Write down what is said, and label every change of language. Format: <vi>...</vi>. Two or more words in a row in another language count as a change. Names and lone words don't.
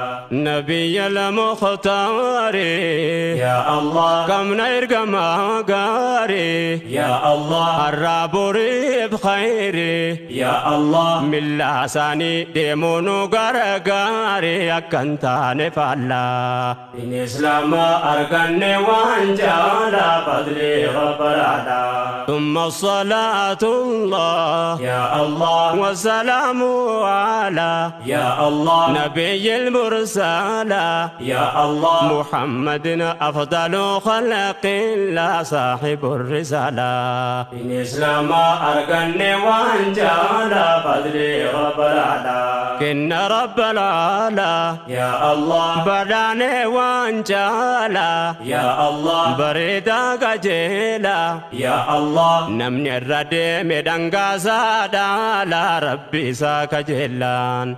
<ar>نبيا المختاري. يا الله.</ar> <om>Kamna ergama gaari.</om> <ar>يا الله.</ar> <om>Har'a boriif khayri.</om> <ar>يا الله.</ar> <om>Millaa isaanii deemuu nu gargaari, akka hin taane faallaa. Din Islaama arganne waan jaalaa</om> <ar>فضل رب الأعلى. ثم صلاة الله يا الله. والسلام على يا الله. نبي المرسل يا الله. محمد أفضل خلق الله صاحب الرسالة.</ar> <om>Din Islaama arganne waan jaalaa</om> <ar>فضل رب الأعلى.</ar> <om>Kenna</om> <ar>رب الأعلى. يا الله.</ar> <om>Badhaane waan jaalaa.</om> <ar>يا الله.</ar> <om>Bareedaa qajeelaa.</om> <ar>يا الله.</ar> <om>Namni irra deeme dhangaasaa dhaalaa Rabbi isaa kajeellaan.</om>